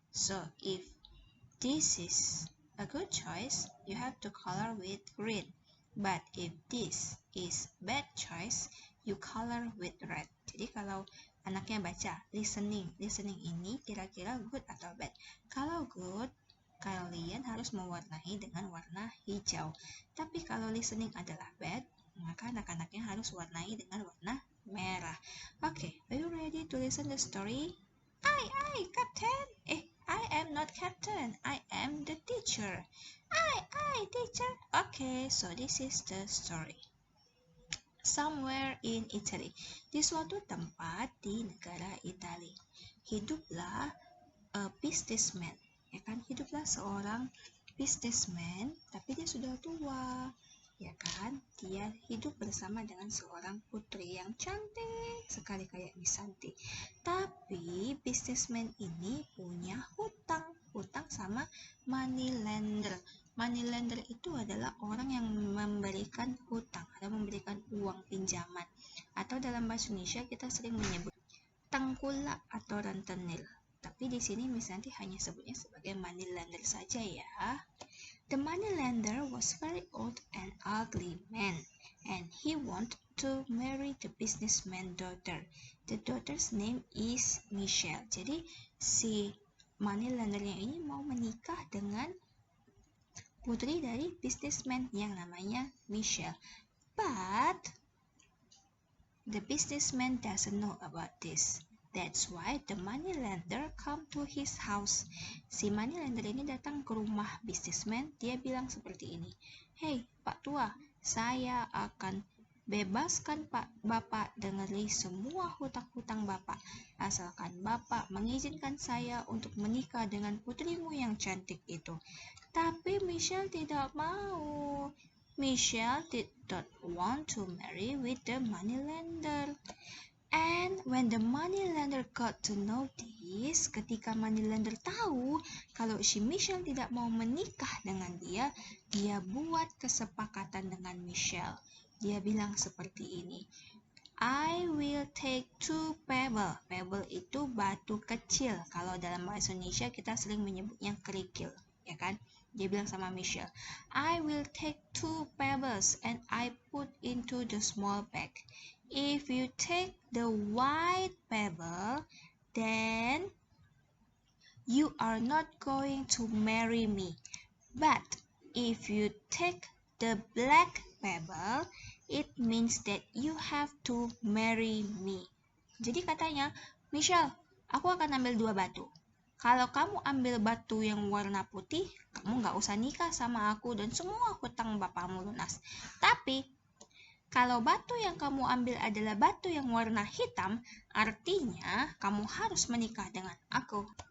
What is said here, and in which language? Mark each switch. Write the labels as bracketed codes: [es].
[en] So if this is a good choice, you have to color with green. But if this is bad choice, you color with red. [id] Jadi kalau anaknya baca listening ini kira-kira good atau bad. Kalau good, kalian harus mewarnai dengan warna hijau. Tapi kalau listening adalah bad, maka anak-anaknya harus warnai dengan warna merah. [en] Okay, are you ready to listen the story? I, Captain. I am not captain. I am the teacher. I, teacher. Okay, so this is the story. Somewhere in Italy. [id] Di suatu tempat di negara Italia. Hiduplah a businessman. Ya kan, hiduplah seorang businessman, tapi dia sudah tua. Ya kan, dia hidup bersama dengan seorang putri yang cantik sekali kayak Miss Santi. Tapi businessman ini punya hutang sama money lender. Money lender itu adalah orang yang memberikan hutang atau memberikan uang pinjaman. Atau dalam bahasa Indonesia kita sering menyebut tengkulak atau rentenir. Tapi di sini Miss Santi hanya sebutnya sebagai money lender saja ya. [en] The money lender was very old and ugly man, and he wanted to marry the businessman's daughter. The daughter's name is Michelle. [id] Jadi si money lendernya ini mau menikah dengan putri dari businessman yang namanya Michelle. [en] But the businessman doesn't know about this. That's why the money lender come to his house. [id] Si money lender ini datang ke rumah businessman. Dia bilang seperti ini. Hey, Pak Tua, saya akan bebaskan Bapak dari semua hutang-hutang Bapak. Asalkan Bapak mengizinkan saya untuk menikah dengan putrimu yang cantik itu. Tapi Michelle tidak mau. [en] Michelle did not want to marry with the money lender. And when the money lender got to know this, [id] ketika money lender tahu kalau si Michelle tidak mau menikah dengan dia buat kesepakatan dengan Michelle. Dia bilang seperti ini, [en] I will take 2 pebble. [id] Pebble itu batu kecil. Kalau dalam bahasa Indonesia kita sering menyebutnya kerikil, ya kan? Dia bilang sama Michelle, [en] I will take 2 pebbles and I put into the small bag. If you take the white pebble, then you are not going to marry me. But if you take the black pebble, it means that you have to marry me. [id] Jadi katanya, Michelle, aku akan ambil 2 batu. Kalau kamu ambil batu yang warna putih, kamu nggak usah nikah sama aku dan semua hutang bapakmu lunas. Tapi kalau batu yang kamu ambil adalah batu yang warna hitam, artinya kamu harus menikah dengan aku.